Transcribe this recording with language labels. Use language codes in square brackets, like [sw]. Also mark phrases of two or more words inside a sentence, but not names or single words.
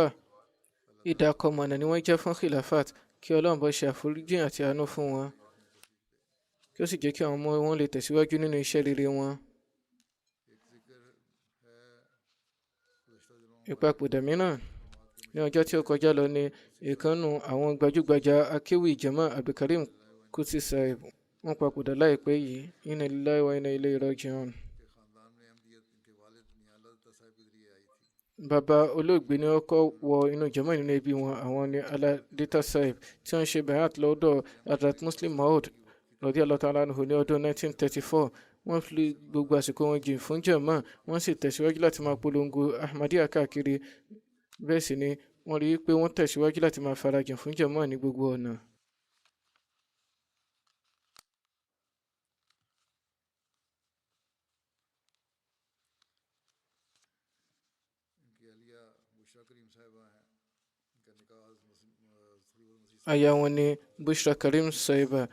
[yo] Ìdákọ̀mọ̀nà ni wọ́n jẹ́ fún khilafat, kí Ọlọ́run bá ṣe àforíjìn àti àánú fún wọn, kí ó sì jẹ́ kí àwọn ọmọ wọn lè tẹ̀síwájú nínú iṣẹ́ rere wọn. Ìpapòdà mìíràn ní ọjọ́ tí ó kọjá lọ ní ìkànnù àwọn gbajúgbajà akéwì jàmáà Abdulkarim Qudsi Sahib. Wọ́n papòdà láìpẹ́ yìí. [ar] إنا لله وإنا إليه راجعون. [yo] bàbá olóògbé ni wọ́n kọ́ wọ inú jàmá nínú ẹbí wọn. Àwọn ni Aladeta Sahib tí wọ́n ṣe bayat lọ́dọ̀ Hazrat Muslim Maud [ar] رضي الله تعالى عنه [yo] ní ọdún 1934. wọ́n fi gbogbo àsìkò wọn jìn fún jàmá, wọ́n sì tẹ̀síwájú láti máa polongo Ahmadiyya káàkiri. Bẹ́ẹ̀ sì ni wọ́n rí i pé wọ́n tẹ̀síwájú láti máa farajìn fún jàmá ní gbogbo ọ̀nà. aya wọn ni Bushra Karim Sahiba.